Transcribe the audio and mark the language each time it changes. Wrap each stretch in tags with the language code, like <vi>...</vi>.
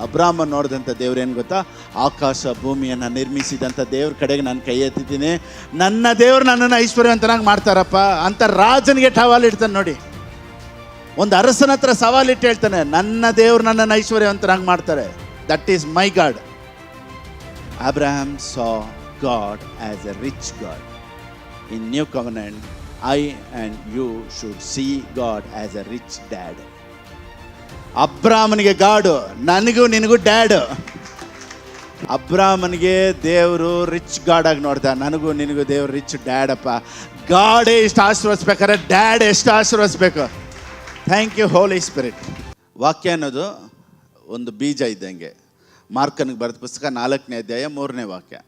<kn>ಅಬ್ರಾಹ್ಮ ನೋಡಿದಂಥ ದೇವ್ರು ಏನು ಗೊತ್ತಾ? ಆಕಾಶ ಭೂಮಿಯನ್ನು ನಿರ್ಮಿಸಿದಂಥ ದೇವ್ರ ಕಡೆಗೆ ನಾನು ಕೈ ಎತ್ತಿದ್ದೀನಿ. ನನ್ನ ದೇವರು ನನ್ನನ್ನು ಐಶ್ವರ್ಯವಂತನಾಗಿ ಮಾಡ್ತಾರಪ್ಪ ಅಂತ ರಾಜನಿಗೆ ಸವಾಲಿಡ್ತಾನೆ. ನೋಡಿ, ಒಂದು ಅರಸನ ಹತ್ರ ಸವಾಲಿಟ್ಟು ಹೇಳ್ತಾನೆ, ನನ್ನ ದೇವರು ನನ್ನನ್ನು ಐಶ್ವರ್ಯವಂತನಾಗಿ ಮಾಡ್ತಾರೆ.</kn> <en>That is my God. Abraham saw God as a rich God. In New Covenant, I and you should see God as a rich dad.</en> <kn>ಅಬ್ರಾಹ್ಮನಿಗೆ ಗಾಡು, ನನಗೂ ನಿನಗೂ ಡ್ಯಾಡ್. ಅಬ್ರಾಹ್ಮನಿಗೆ ದೇವರು ರಿಚ್ ಗಾಡ್ ಆಗಿ ನೋಡ್ದ, ನನಗೂ ನಿನಗೂ ದೇವರು ರಿಚ್ ಡ್ಯಾಡ್ ಅಪ್ಪ. ಗಾಡೇ ಇಷ್ಟು ಆಶೀರ್ವದಿಸ್ಬೇಕಾದ್ರೆ ಡ್ಯಾಡ್ ಎಷ್ಟು ಆಶೀರ್ವದಿಸ್ಬೇಕು.</kn> <en>Thank you Holy Spirit.</en> <kn>ವಾಕ್ಯ ಅನ್ನೋದು ಒಂದು ಬೀಜ ಇದ್ದಂಗೆ. ಮಾರ್ಕನಿಗೆ ಬರೆದ ಪುಸ್ತಕ 4ನೇ ಅಧ್ಯಾಯ 3ನೇ ವಾಕ್ಯ.</kn>